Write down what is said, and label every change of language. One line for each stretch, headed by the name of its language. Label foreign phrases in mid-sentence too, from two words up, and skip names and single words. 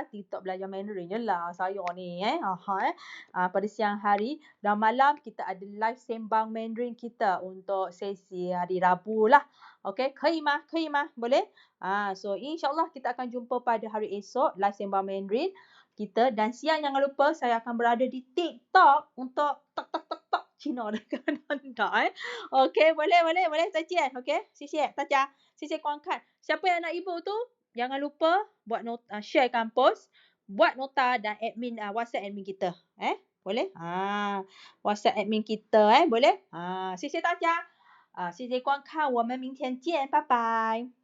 Malay: TikTok belajar Mandarin je lah saya ni. Pada siang hari dan malam kita ada live sembang Mandarin kita untuk sesi hari Rabu lah. Okey, kaya Ma? Boleh? So insyaAllah kita akan jumpa pada hari esok live sembang Mandarin kita. Dan siang jangan lupa saya akan berada di TikTok untuk tok Cina dengan anda. Okey, boleh.
Chinese: 再见. Okey, 谢谢大家。谢谢观看.
Malay: Siapa yang nak e-book tu, jangan lupa buat nota, sharekan post, buat nota dan admin WhatsApp admin kita. Boleh? WhatsApp admin kita boleh?
Chinese: 谢谢大家. 谢谢观看，我们明天见，拜拜。